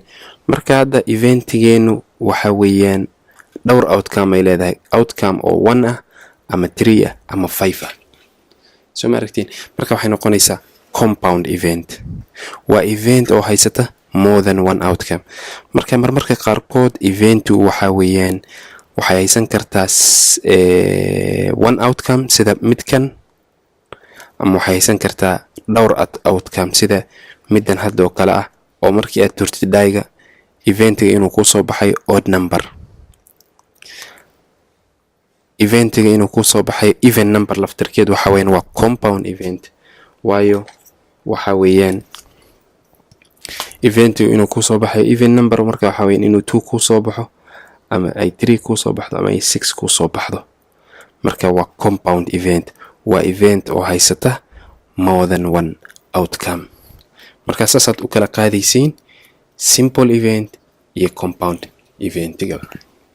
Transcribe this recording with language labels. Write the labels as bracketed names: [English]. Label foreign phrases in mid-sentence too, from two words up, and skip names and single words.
[Somali] marka hadda eventigeenu waxa weeyaan dhowr outcome ay leedahay outcome oo 1 ah ama 3 ah ama 5 ah soo maaragtiin. marka waxay noqonaysaa [English] compound event [Somali] waa event oo haysata [English] more than one outcome. [Somali] marka marmarka qaarkood eventu waxa weeyaan waxay haysan kartaa [English] one outcome [Somali] sida midkan ama waxay haysan kartaa dhowr outcome sida midan hadda oo kale ah oo markii aad tuurtid daayiga eventiga inuu ku soo baxay [English] odd number even number [Somali] laftirkeed waxa weeyaan waa [English] compound event [Somali] waayo waxa weeyaan eventiga inuu ku soo baxay [English] even number [Somali] marka waxa weeyaan inuu 2 ku soo baxo ama ay 3 ku soo baxdo ama ay 6 ku soo baxdo. marka waa [English] compound event [Somali] waa event oo haysata [English] more than one outcome. [Somali] marka saasaad u kala qaadaysiin [English] simple event [Somali] iyo compound eventiga.